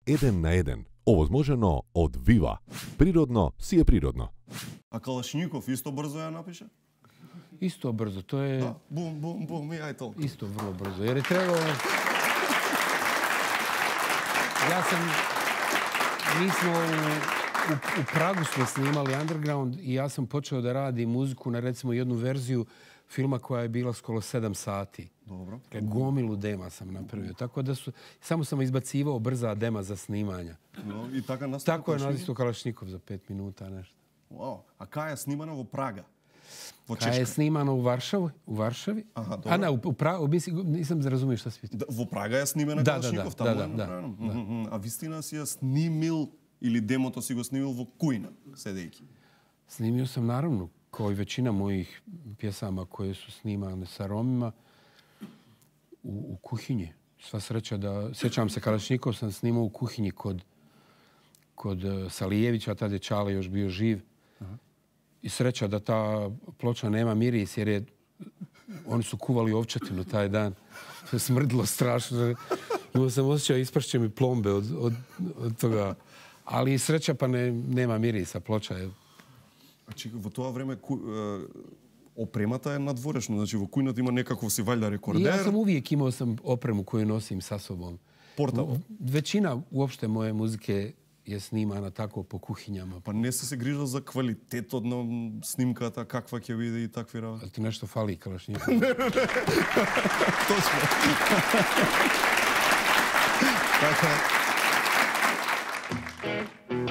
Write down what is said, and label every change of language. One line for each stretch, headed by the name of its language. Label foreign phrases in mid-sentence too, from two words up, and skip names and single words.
Macedonian: 1 na 1. Овозможено од Viva. Природно си е природно. А Калашников исто брзо ја напише?
Serbian: Isto brzo, to je...
Macedonian: Да, бум, бум, бум и ај толку.
Serbian: Isto vrlo brzo, jer je trebalo... Mi smo u Pragu smo snimali Underground i ja sam počeo da radim muziku na recimo jednu verziju filma koja je bila skoro 7 sati. Dobro. Gomilu dema sam napravio. Tako da samo sam izbacivao brza dema za snimanja.
Macedonian: No, i така настана.
Serbian: Tako je nastao Kalašnikov za 5 minuta, nešto.
English: Wow.
Serbian: A kada je snimano
Macedonian: во Прага?
Serbian: Kada je snimano u Varšavi. Aha, dobro. A ne, u Pragu, nisam razumio šta si pitao.
Macedonian: Во Прага е снимена Калашников, таму е направено. А вистина си ја снимил или демото си го снимил во кујна, седејќи?
Serbian: Snimio sam naravno, kao i većina mojih pjesama koje su snimane sa Romima, u kuhinji. Sva sreća da... Sjećam se, Kalašnikov sam snimao u kuhinji kod Salijevića, tad je Čale još bio živ. I sreća da ta ploča nema miris, jer oni su kuvali ovčetinu taj dan. To je smrdilo strašno. Imao sam osjećao, ispršće mi plombe od toga. Ali sreća pa nema mirisa, ploča je...
Macedonian: Значи, во тоа време опремата е надворешно. Значи, во кујната има некаков си валјда рекордер.
Serbian: Ja sam uvijek imao opremu koju nosim sa sobom. Portable. Većina uopšte moje muzike je snimana tako po kuhinjama.
Macedonian: Pa не се грижал за квалитетот на снимката, каква ќе биде и такви работи.
Serbian: Ti nešto fali, Kalašnikov.
Macedonian: Точно. Така.